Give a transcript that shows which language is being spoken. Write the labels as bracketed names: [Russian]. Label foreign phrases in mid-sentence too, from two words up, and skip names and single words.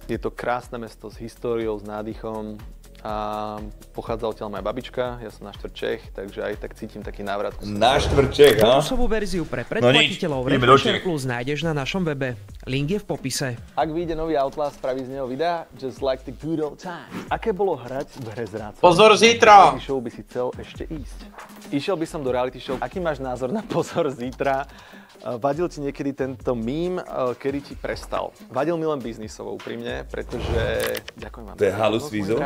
[Slovak] Je to krásne mesto s históriou, s nádychom a pochádza odtiaľ moja babička, ja som náštvrť Čech, takže aj tak cítim taký návrat. Náštvrť Čech, ha? Bonusovú verziu pre predplatiteľov Red Pusher Plus nájdeš na našom webe. Link je v popise. Ak vyjde nový Outlast, spraví z neho videa, [English] just like the good old times. [Slovak] Aké bolo hrať v hre zrádcov? Pozor zítra! Reality show by si chcel ešte ísť. Išiel by som do reality show. Aký máš názor na Pozor zítra? Vadil ti niekedy tento mím, kedy ti prestal? Vadil mi len biznisovo, úprimne, pretože... Ďakujem vám. To je halus vízo?